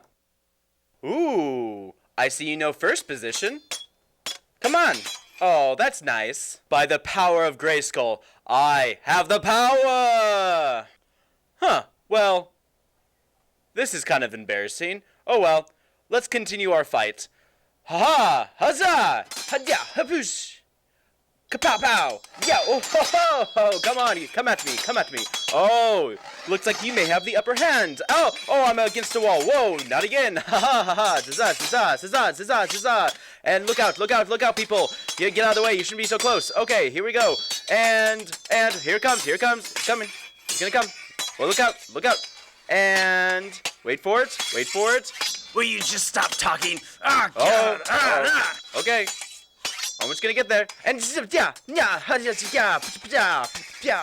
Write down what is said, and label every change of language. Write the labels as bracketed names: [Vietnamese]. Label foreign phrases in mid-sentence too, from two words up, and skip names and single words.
[English] Ooh, I see you know first position. Come on. Oh, that's nice. By the power of Grayskull, I have the power! Well, this is kind of embarrassing. Oh well, let's continue our fight. Ha-ha! Huzzah! Ha-ya! Ha-poosh! Ka-pow-pow! Yeah! Oh, ho, ho! Come on! Come at me! Oh! Looks like you may have the upper hand! Oh! I'm against the wall! Whoa! Not again! Ha-ha! Ha-ha! Zazza! And look out, people! Get out of the way! You shouldn't be so close! Okay, here we go! And here it comes! It's coming! It's gonna come! Well, look out! And wait for it! Will you just stop talking? God. Okay. Almost gonna get there.